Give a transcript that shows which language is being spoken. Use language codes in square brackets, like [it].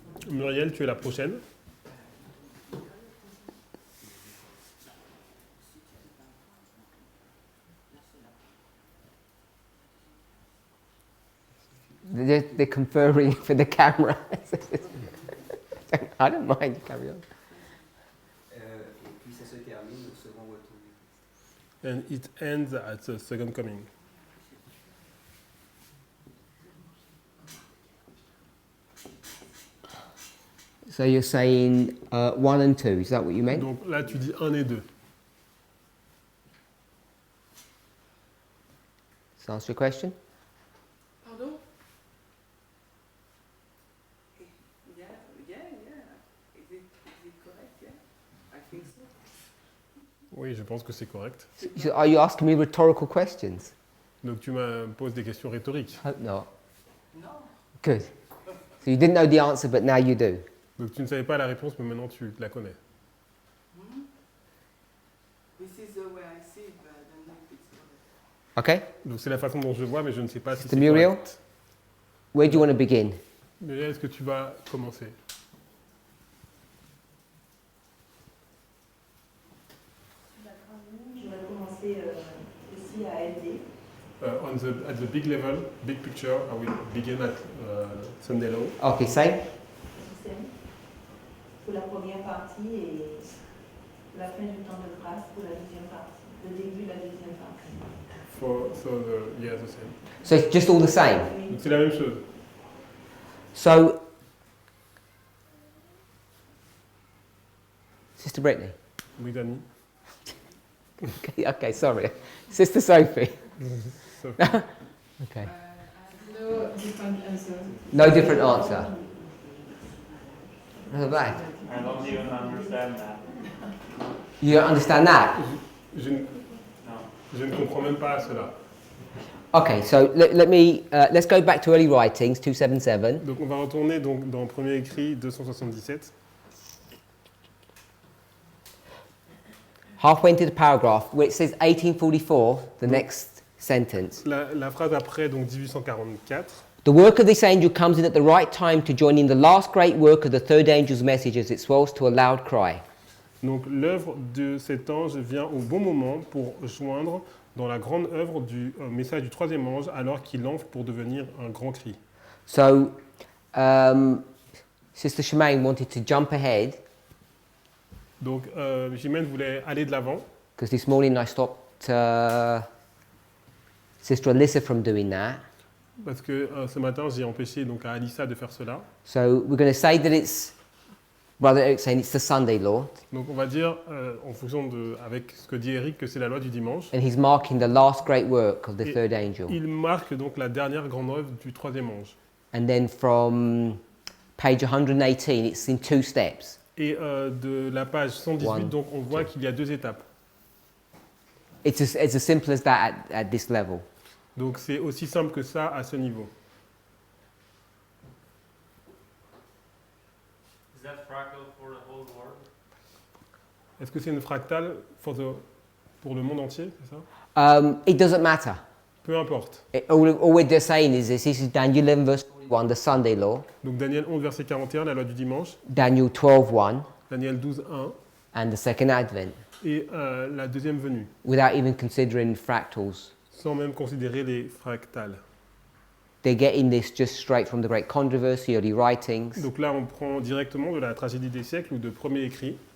[fr] Muriel, tu es la prochaine. [en] They're conferring for the camera. I don't mind, you carry on. [fr] Et puis ça se termine au second retour. [en] And it ends at the second coming. So you're saying 1 and 2, is that what you meant? [fr] Donc là, tu dis 1 et 2. [en] Does that answer your question? [fr] Pardon? [en] Yeah. Is it correct? Yeah, I think so. [fr] Oui, je pense que c'est correct. [en] So are you asking me rhetorical questions? [fr] Donc tu me poses des questions rhétoriques. [en] Hope not. [fr] Non. [en] Good. So you didn't know the answer, but now you do. [fr] Donc tu ne savais pas la réponse, mais maintenant tu la connais. [en] This is the way I see it, but I don't know if it's correct. Okay? [fr] Donc c'est la façon dont je vois, mais je ne sais pas si [en] Mr. [fr] c'est [en] Muriel? [fr] correct. [en] Where do you want to begin? [fr] Mais est-ce que tu vas commencer? Je vais commencer aussi à aider. [en] At the big level, big picture, I will begin at Sunday Low. Okay, same. [fr] Système pour la première partie et la fin du temps de grâce pour la deuxième partie. Le début de la deuxième partie. [en] Yeah, the same. So it's just all the same. Donc c'est la même chose. So, Sister Brittany. Brittany. Okay, sorry. Sister Sophie. So, Okay. No different answer. No different answer. Not bad. I don't even understand that. You don't understand that? [fr] je ne comprends même pas cela. [en] Okay, so let's go back to early writings, 277. [fr] Donc on va retourner donc dans le premier écrit 277. [en] Halfway into the paragraph, where it says 1844, the next sentence. [fr] La phrase après, donc 1844. [en] The work of this angel comes in at the right time to join in the last great work of the third angel's message as it swells to a loud cry. [fr] Donc l'œuvre de cet ange vient au bon moment pour joindre dans la grande œuvre du message du troisième ange alors qu'il enfle pour devenir un grand cri. [en] So, Sister Shemaine wanted to jump ahead [fr] Donc Jimène voulait aller de l'avant [en] because this morning I stopped Sister Alyssa from doing that. [fr] parce que ce matin j'ai empêché donc à Alissa de faire cela. [en] So we're going to say that it's Brother Eric saying it's the Sunday law, [fr] Donc on va dire en fonction de avec ce que dit Eric que c'est la loi du dimanche. [en] and he's marking the last great work of the [fr] Et [en] third angel. [fr] il marque donc la dernière grande œuvre du troisième ange. [en] And then from page 118, it's in two steps. [fr] Et de la page 118, [en] One, [fr] donc on voit [en] two. [fr] qu'il y a deux étapes. [en] It's as simple as that at this level. [fr] Donc c'est aussi simple que ça à ce niveau. [en] Is that fractal for the whole world? [fr] Est-ce que c'est une fractale pour le monde entier, c'est ça? [en] It doesn't matter. [fr] Peu importe. [en] All we're just saying is this is Daniel 11 verse 41, the Sunday law, [fr] Donc Daniel 11, verset 41, la loi du dimanche, [en] Daniel 12:1, [fr] Daniel 12, 1, [en] and the second advent, [fr] et la deuxième venue, [en] without even considering fractals. [fr] sans même considérer les fractales. [en] They're getting this just straight from the great controversy, early writings, [fr] Donc là, on prend directement de la tragédie des siècles ou de premier écrit,